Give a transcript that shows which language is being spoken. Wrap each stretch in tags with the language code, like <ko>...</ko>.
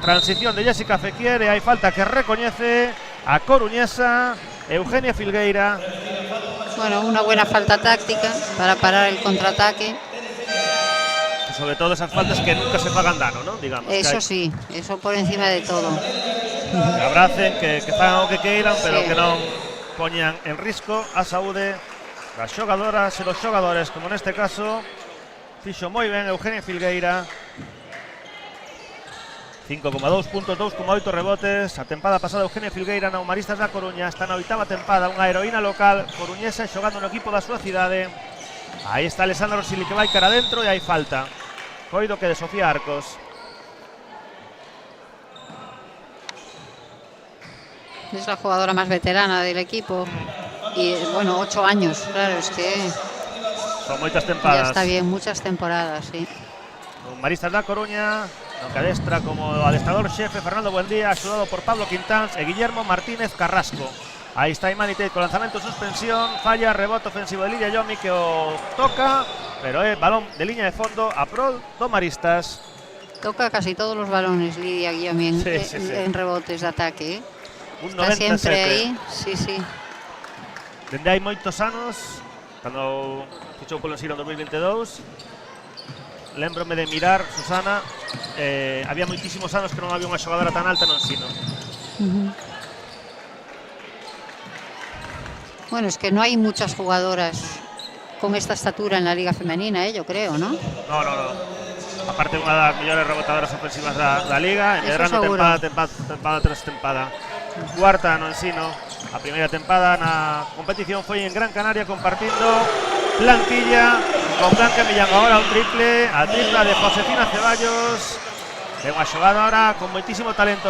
<gl>Transición de Jessica Fekir e hai falta que recoñece a coruñesa Eugenia Filgueira.</gl> <es>Bueno, una buena falta táctica para parar el contraataque. Y sobre todo esas faltas que nunca se pagan dano, ¿no? Digamos. Eso sí, eso por encima de todo.</es> <gl>Que abracen, que fagan o que queiran, pero</gl> <es>sí,</es> <gl>que non poñan en risco a saúde das xogadoras e dos xogadores, como neste caso fixo moi ben Eugenia Filgueira. 5,2 puntos, 2,8 rebotes. A tempada pasada Eugenia Filgueira na Maristas da Coruña, está na oitava tempada, unha heroína local coruñesa xogando no equipo da súa cidade. Aí está Alessandra Orsili que vai cara adentro e hai falta. Coido que de Sofía Arcos.</gl> <es>Es la jugadora más veterana del equipo. Y bueno, 8 años, claro, es que</es> <gl>son moitas tempadas.</gl> <es>Ya está bien, muchas temporadas, sí.</es> <gl>Un Maristas da Coruña, no que adestra como adestrador xefe Fernando Buendía, axudado por Pablo Quintáns e Guillermo Martínez Carrasco. Aí está Imani Tate con lanzamento suspensión, falla, rebote ofensivo de Lidia Yomi que o toca, pero é balón de liña de fondo a prol do Maristas.</gl> <es>Toca casi todos los balones Lidia Yomi sí. en rebotes de ataque, ¿eh? Un está 97. siempre ahí, sí, sí.</es> <gl>Dende hai moitos anos, cando fichou polo Ensino en 2022, lembrome de mirar, Susana, había moitísimos anos que non había unha xogadora tan alta no Ensino.</gl> <es>Bueno, es que no hay muchas jugadoras con esta estatura en la liga femenina, yo creo, ¿no? No.</es> <gl>Aparte unha das mellores rebotadoras ofensivas da liga, medrando tempada tras tempada. Cuarta no Ensino, a primeira tempada na competición foi en Gran Canaria compartindo plantilla con Blanca Millán. Agora un triple, a tripla de Josefina Ceballos, é unha xogadora con moitísimo talento.</gl>